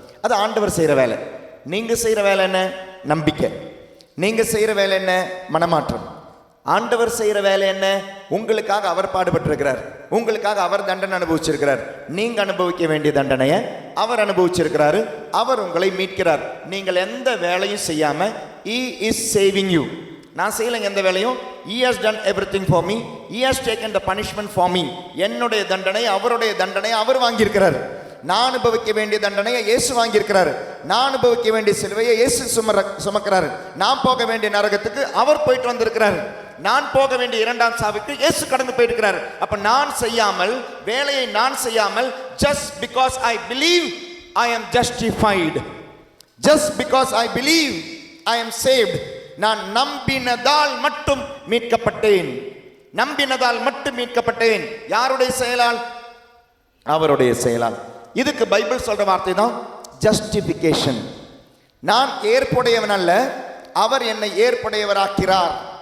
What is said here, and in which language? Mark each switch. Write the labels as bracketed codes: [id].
[ta] அது ஆண்டவர் செய்கிற வேலை. நீங்க செய்கிற வேலை என்ன? நம்பிக்கை. நீங்க செய்கிற வேலை என்ன? மனமாற்றம். ஆண்டவர் செய்கிற வேலை என்ன? உங்களுக்காக அவர் பாடுபட்டிருக்கிறார், உங்களுக்காக அவர் தண்டனை அனுபவிச்சிருக்கிறார். நீங்க அனுபவிக்க வேண்டிய தண்டனையை அவர் அனுபவிச்சிருக்கிறாரு. அவர் உங்களை மீட்கிறார். நீங்கள் எந்த வேலையும் செய்யாம [en] he is saving you. [ta] நான் செய்யலைங்க எந்த வேலையும். [en] he has done everything for me, he has taken the punishment for me. [ta] என்னுடைய தண்டனை, அவருடைய தண்டனை அவர் வாங்கியிருக்கிறார். நான் அனுபவிக்க வேண்டிய தண்டனையை இயேசு வாங்கியிருக்கிறாரு. நான் அனுபவிக்க வேண்டிய சிலுவையை இயேசு சுமக்கிறாரு. நான் போக வேண்டிய நரகத்துக்கு அவர் போயிட்டு வந்திருக்கிறாரு. நான் போக வேண்டிய 2ஆம் சாவுக்கு இயேசு கடந்து போயிருக்கிறார். அப்ப நான் செய்யாமல், வேலையை நான் செய்யாமல், [en] just because I believe I am justified, just because I believe I am saved. [ta] நான் நம்பினதால் மட்டும் மீட்கப்பட்டேன், நம்பினதால் மட்டும் மீட்கப்பட்டேன். யாருடைய செயலால்? அவருடைய செயலால். இதுக்கு பைபிள் சொல்ற வார்த்தை தான் ஜஸ்டிஃபிகேஷன். நான் ஏற்புடையவன் அல்ல, அவர் என்னை ஏற்புடையவராக்கிறார்.